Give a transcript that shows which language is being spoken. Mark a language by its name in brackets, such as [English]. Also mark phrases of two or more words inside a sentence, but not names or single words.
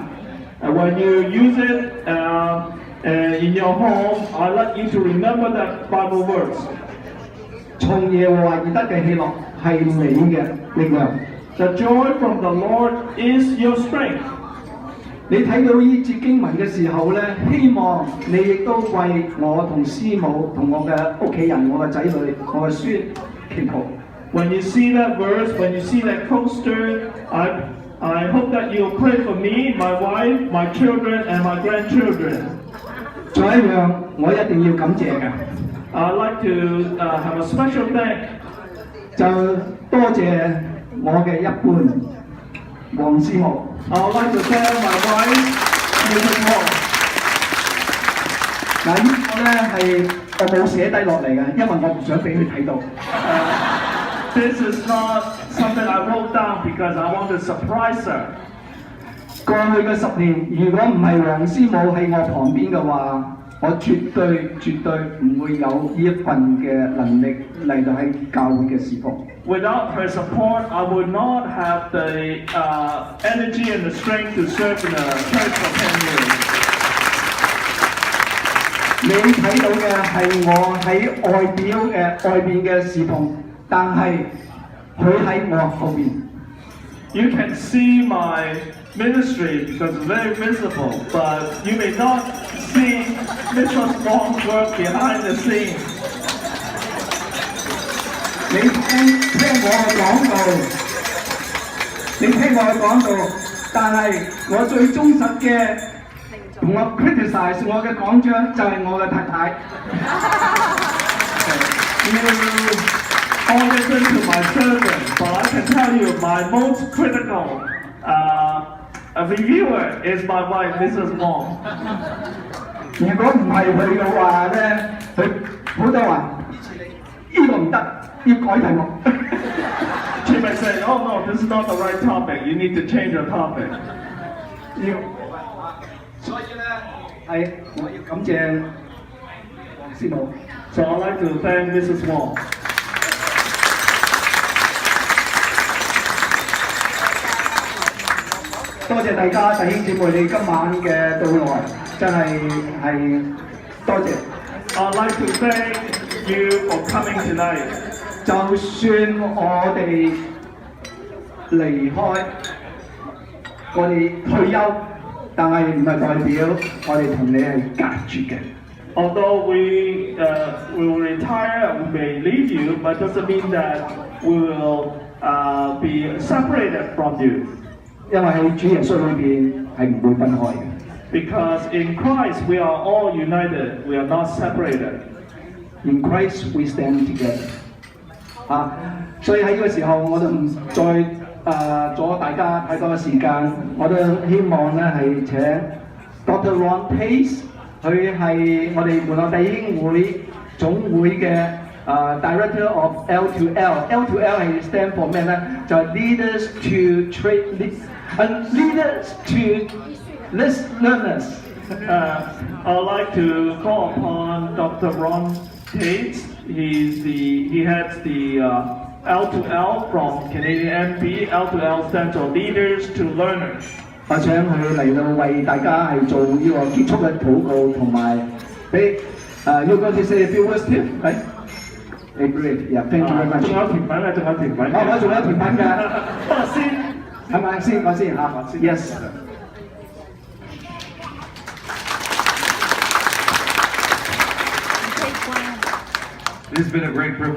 [English] When you use it in your home, I'd like you to remember that Bible verse. [Cantonese] 從耶和華而得嘅喜樂係你嘅力量。 [English] The joy from the Lord is your strength. [Cantonese] 你睇到呢節經文嘅時候咧，希望你亦都為我同師母同我嘅屋企人、我嘅仔女、我嘅孫祈禱。 [English] When you see that verse, when you see that coaster, I hope that you'll pray for me, my wife, my children, and my grandchildren. [Cantonese] 仲有一樣，我一定要感謝嘅。 [English] I'd like to have a special thank. [Cantonese] 就多謝我嘅一半黃師母。 [English] I'd like to thank my wife, Mrs. Wong. [Cantonese] 呢個咧係我冇寫低落嚟嘅，因為我唔想俾佢睇到。 [English] This is not something I wrote down because I want to surprise her. [Cantonese] 過去嘅10年，如果唔係黃師母喺我旁邊嘅話， 我絕對唔會有呢一份嘅能力嚟到喺教會嘅侍奉。 [English] Without her support, I would not have the energy and the strength to serve in a church for 10 years. [Cantonese] 你睇到嘅係我喺外邊嘅侍奉，但係佢喺我後邊。 [English] You can see my ministry because it's very visible, but you may not see Mrs. Wong's work behind the scenes. [Cantonese] 你聽我嘅講道，但係我最忠實嘅同我 criticize 我嘅講章就係我嘅太太。 [English] You all listen to my sermon, but I can tell you my most critical reviewer is my wife, Mrs. Wong. [Cantonese] 如果唔係佢嘅話咧，佢好多話呢個唔得，要改題目。 [English] She may say, "Oh no, this is not the right topic. You need to change your topic." [Cantonese] 所以咧，係我要感謝黃師母。 [English] So I'd like to thank Mrs. Wong. [Cantonese] 多謝大家弟兄姊妹你今晚嘅到來，真係多謝。 [English] I'd like to thank you for coming tonight. [Cantonese] 就算我哋離開，我哋退休，但係唔係代表我哋同你係隔絕嘅。 [English] Although we will retire, we may leave you, but doesn't mean that we will be separated from you. 因為喺主耶穌裏邊係唔會分開嘅。 Because in Christ we are all united, we are not separated. In Christ we stand together. [Cantonese] 所以喺呢個時候我都唔再阻大家太多嘅時間，我都希望咧係請 Dr. Ron Pace， 佢係我哋門內弟兄會總會嘅 [English] Director of L2L。 [Cantonese] L2L 係 [English] stand for [Cantonese] 咩咧？就係 Leaders to Leaders to Learners。 [English] I'd like to call upon Dr. Ron Tate. He heads the L2L from Canadian MP. L2L stands for Leaders to Learners. [Cantonese] 我請佢嚟到為大家係做呢個結束嘅禱告，同埋俾 [English] You're going to say a few words too, right? Great, yeah, thank you very much. [Cantonese] 仲有甜品啊，仲有甜品。我仲有甜品㗎。先，係咪先？我先嚇。Yes. [English] It has been a great privilege.